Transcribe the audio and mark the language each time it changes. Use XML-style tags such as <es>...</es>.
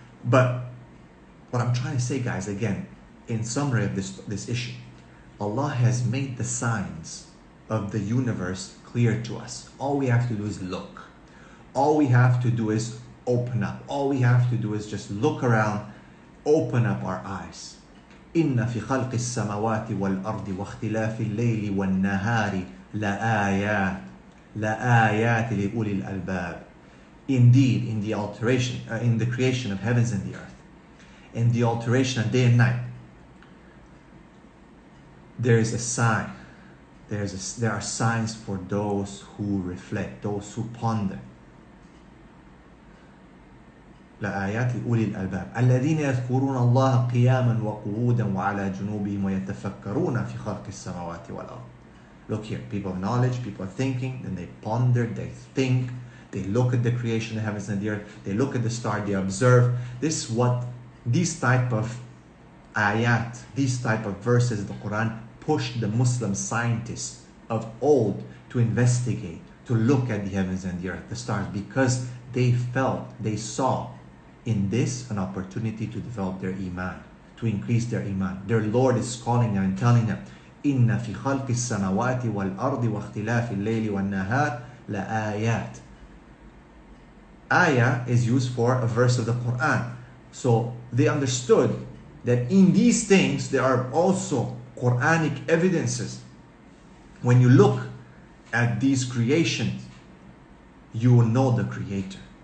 <en>But what I'm trying to say, guys, again, in summary of this issue, Allah has made the signs of the universe clear to us. All we have to do is look. All we have to do is open up. All we have to do is just look around, open up our eyes.</en> <ar>إن في خلق السماوات والأرض واختلاف الليل والنهار لآيات لأولي الألباب.</ar> <en>Indeed, in the alteration, in the creation of heavens and the earth, in the alteration of day and night, there is a sign. There are signs for those who reflect, those who ponder. لآيات لأولي الألباب الذين يذكرون الله قياما وقعودا وعلى جنوبهم ويتفكرون في خلق السماوات والأرض. Look here, people of knowledge, people are thinking, then they ponder, they think, they look at the creation of the heavens and the earth, they look at the star, they observe. This is what these type of ayat, these type of verses of the Quran pushed the Muslim scientists of old to investigate, to look at the heavens and the earth, the stars, because they felt, they saw in this an opportunity to develop their iman, to increase their iman. Their Lord is calling them and telling them,</en> <ar>إِنَّ فِي خَلْقِ السَّمَوَاتِ وَالْأَرْضِ وَاخْتِلَافِ اللَّيْلِ وَالنَّهَارِ لَآيَاتٍ.</ar> <en>Ayah is used for a verse of the Quran. So they understood that in these things there are also Quranic evidences. When you look at these creations, you will know the Creator.</en>